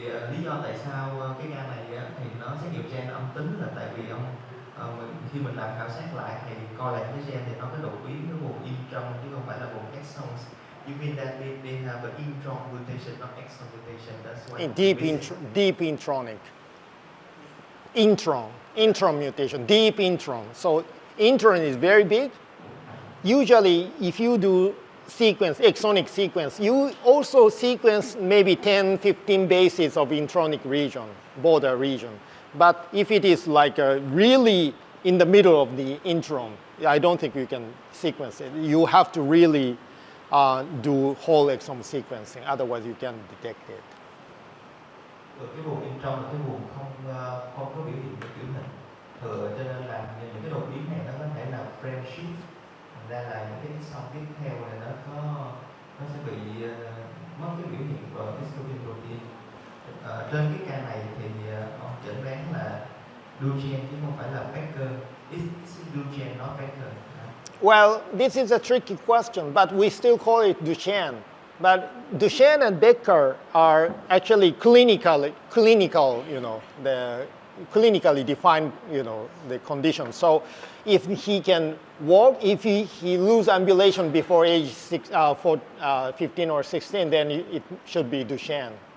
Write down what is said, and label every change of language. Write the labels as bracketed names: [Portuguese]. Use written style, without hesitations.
[Vietnamese] Lý do tại sao cái gan này thì nó xét nghiệm gen âm tính là tại vì khi mình làm khảo sát lại thì coi lại cái gen thì nó có đột biến cái vùng intron chứ không phải là vùng exons. [English] You mean that they have an intron mutation, not exon mutation? That's why. Deep intronic. Intron mutation, deep intron. So intron is very big. Usually, if you do exonic sequence, you also sequence maybe 10, 15 bases of intronic region, border region. But if it is like a really in the middle of the intron. I don't think you can sequence it. You have to really do whole exome sequencing, otherwise you can detect it. [Vietnamese] Cái vùng in trong là cái vùng không có biểu hiện của kiểu hình thừa, cho nên là những cái đột biến này nó có thể là frame shift, thành ra là những cái exon tiếp theo này nó sẽ bị mất cái biểu hiện của dystrophin protein. Trên cái ca này thì ông chẩn đoán là Duchenne chứ không phải là Becker. [English] It's Duchenne, not Becker. Well, this is a tricky question, but we still call it Duchenne. But Duchenne and Becker are actually clinical, the clinically defined, the condition. So if he can walk, if he lose ambulation before age 15 or 16, then it should be Duchenne.